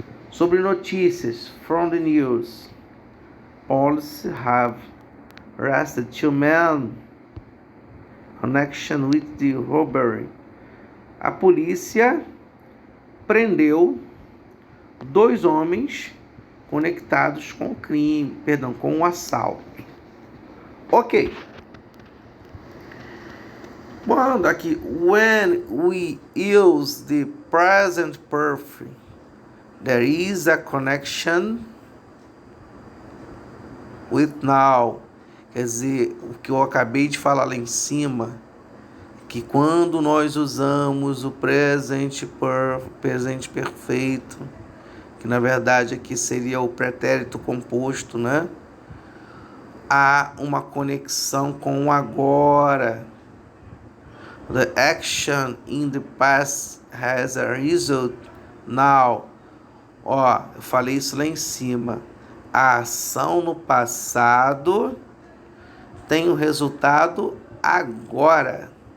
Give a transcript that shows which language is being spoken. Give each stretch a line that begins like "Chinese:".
Portuguese: Sobre notícias,
English: from the news, police have arrested 2 men in connection with the robbery.
Portuguese: A polícia prendeu 2 homens conectados com o crime, com o assalto. Ok. Quando aqui,
English: when we use the present perfect, there is a connection with now.
Portuguese: Quer dizer, o que eu acabei de falar lá em cima, que quando nós usamos o presente perfeito, que na verdade aqui seria o pretérito composto, né? Há uma conexão com o agora.
English: The action in the past has a result now.
Portuguese: Ó, eu falei isso lá em cima. A ação no passado tem o resultado agora.